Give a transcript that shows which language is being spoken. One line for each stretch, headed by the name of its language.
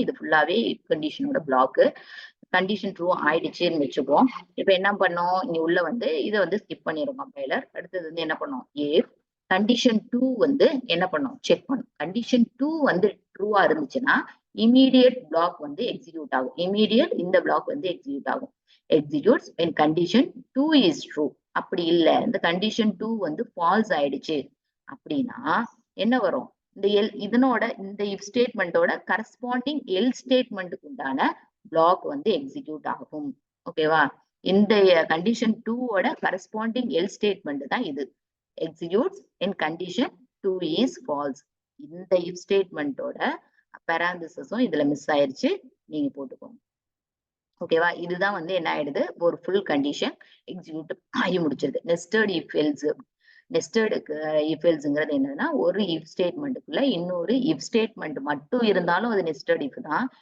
Tamil: இது ஃபுல்லாவே if கண்டிஷனோட black. Condition true ஆயிடுச்சுன்னு வச்சுப்போம். இப்ப என்ன பண்ணோம்? இங்க உள்ள வந்து இத வந்து ஸ்கிப் பண்ணிரும் கம்பைலர். அடுத்தது வந்து என்ன பண்ணோம்? இஃப் கண்டிஷன் 2 வந்து என்ன பண்ணோம்? செக் பண்ணும். கண்டிஷன் 2 வந்து ட்ரூவா இருந்துச்சுன்னா, இம்மீடியட் பிளாக் வந்து எக்ஸிக்யூட் ஆகும். இம்மீடியட் இந்த பிளாக் வந்து எக்ஸிக்யூட் ஆகும்.
English: Executes when condition 2 is true.
Tamil: அப்படி இல்ல இந்த கண்டிஷன் 2 வந்து ஃபால்ஸ் ஆயிடுச்சு அப்படின்னா என்ன வரும்? இந்த இதனோட இந்த இஃப் ஸ்டேட்மெண்டோட கரஸ்பாண்டிங் எல் ஸ்டேட்மெண்ட்டுக்கு உண்டான பிளாக் வந்து எக்ஸிக்யூட் ஆகும். ஓகேவா? இந்த கண்டிஷன் 2 ஓட கரஸ்பாண்டிங் எல் ஸ்டேட்மெண்ட் தான் இது.
English: Executes in condition 2 is false.
Tamil: இந்த இஃப் ஸ்டேட்மெண்டோட பேராந்திசிஸும் இதுல மிஸ் ஆயிருச்சு. நீங்க போட்டுக்கோங்க. ஓகேவா? இதுதான் வந்து என்ன ஆயிடுது? ஒரு ஃபுல் கண்டிஷன் எக்ஸிக்யூட் ஆகி முடிச்சிருது. Nested if else. Nested if எல்ஸ்ங்கிறது என்னன்னா, ஒரு இஃப் ஸ்டேட்மெண்ட்டுக்குள்ள இன்னொரு இஃப் ஸ்டேட்மெண்ட் மட்டும் இருந்தாலும் அது நெஸ்டட் இஃப் தான்.